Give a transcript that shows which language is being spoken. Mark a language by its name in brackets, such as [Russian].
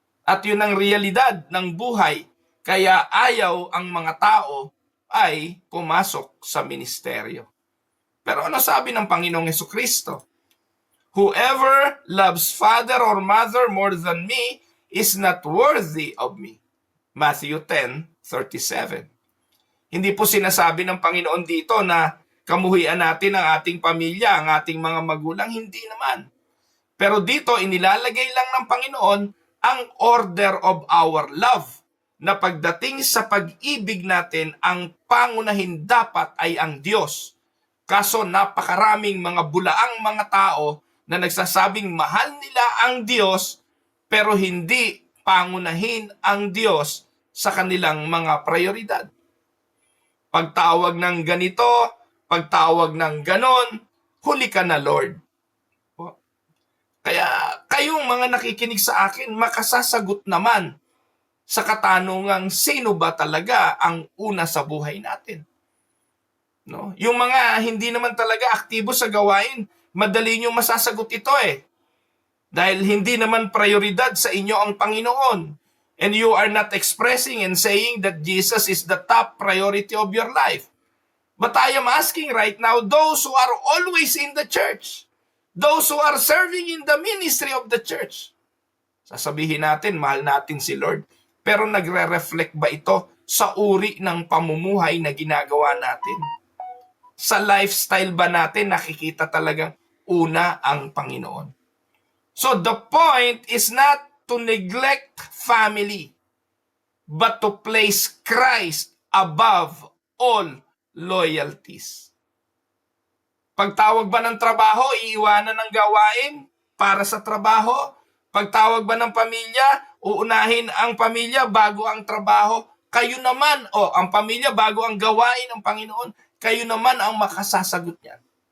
[Filipino] At yun ang realidad ng buhay. Kaya ayaw ang mga tao ay pumasok sa ministeryo. Pero ano sabi ng Panginoong Hesukristo? [English] Whoever loves father or mother more than me is not worthy of me. Matthew 10:37. [Filipino] Hindi po sinasabi ng Panginoon dito na kamuhian natin ang ating pamilya, ang ating mga magulang. Hindi naman. Pero dito, inilalagay lang ng Panginoon ang [English] order of our love. [Filipino] Na pagdating sa pag-ibig natin, ang pangunahin dapat ay ang Diyos. Kaso napakaraming mga bulaang mga tao na nagsasabing mahal nila ang Diyos, pero hindi pangunahin ang Diyos sa kanilang mga prioridad. Pagtawag ng ganito, pagtawag ng ganon, huli ka na, Lord. Kaya kayong mga nakikinig sa akin, makasasagot naman sa katanungang sino ba talaga ang una sa buhay natin. No? Yung mga hindi naman talaga aktibo sa gawain, madali nyo masasagot ito eh. Dahil hindi naman prioridad sa inyo ang Panginoon. [English] And you are not expressing and saying that Jesus is the top priority of your life. But I am asking right now, those who are always in the church, those who are serving in the ministry of the church, [Filipino] sasabihin natin, mahal natin si Lord. Pero nagre-reflect ba ito sa uri ng pamumuhay na ginagawa natin? Sa lifestyle ba natin nakikita talagang una ang Panginoon? [English] So the point is not to neglect family, but to place Christ above all loyalties. [Filipino] Pagtawag ba ng trabaho, iiwanan ng gawain para sa trabaho? Pagtawag ba ng pamilya, uunahin ang pamilya bago ang trabaho? Kayo naman, ang pamilya bago ang gawain ng Panginoon, kayo naman ang makasasagot niyan.